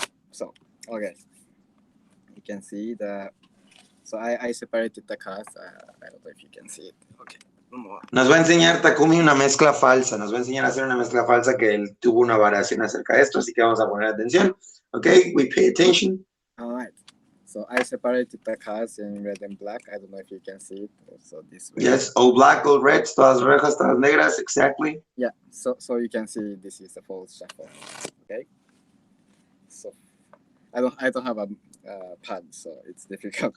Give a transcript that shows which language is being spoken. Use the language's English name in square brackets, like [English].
[English] So okay, you can see so I separated the cards. I don't know if you can see it. Okay. [Spanish] Nos va a enseñar Takumi una mezcla falsa, nos va a enseñar a hacer una mezcla falsa que él tuvo una variación acerca de esto, así que vamos a poner atención. [English] Okay, we pay attention. All right. So I separated the cards in red and black. I don't know if you can see it. So this way. Yes, all black, all red, todas rojas, todas negras, exactly. Yeah. So you can see this is a false shuffle. Okay. So I don't have a pad, so it's difficult.